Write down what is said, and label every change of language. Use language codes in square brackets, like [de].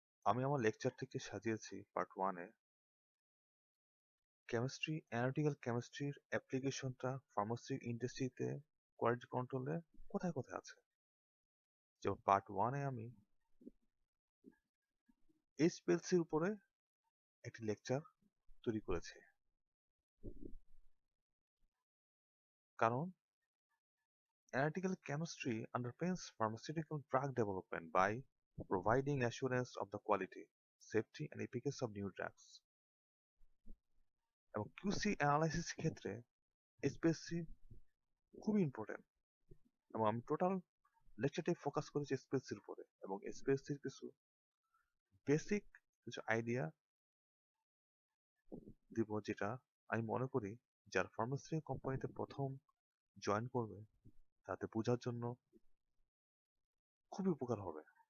[bn] আমি আমার লেকচারটিকে সাজিয়েছি পার্ট ওয়ানে কেমিস্ট্রি অ্যানালিটিক্যাল কেমিস্ট্রির অ্যাপ্লিকেশনটা ফার্মাসিউটিক্যাল ইন্ডাস্ট্রিতে কোয়ালিটি কন্ট্রোলে কোথায় কোথায় আছে। যেমন পার্ট ওয়ানে আমি এইচপিএলসির উপরে একটি লেকচার তৈরি করেছি, কারণ [en] analytical chemistry underpins pharmaceutical drug development by providing assurance of the quality, safety and efficacy of new drugs. [bn] এবং QC অ্যানালাইসিস ক্ষেত্রে এইচপিএলসি খুবই ইম্পর্টেন্ট, এবং আমি টোটাল লেকচারটাই ফোকাস করেছি এইচপিএলসির উপরে এবং এইচপিএলসির কিছু বেসিক কিছু আইডিয়া দিব, যেটা আমি মনে করি যারা ফার্মাসিউটিক্যাল কোম্পানিতে প্রথম জয়েন করবে তাতে বোঝার জন্য খুবই উপকার হবে।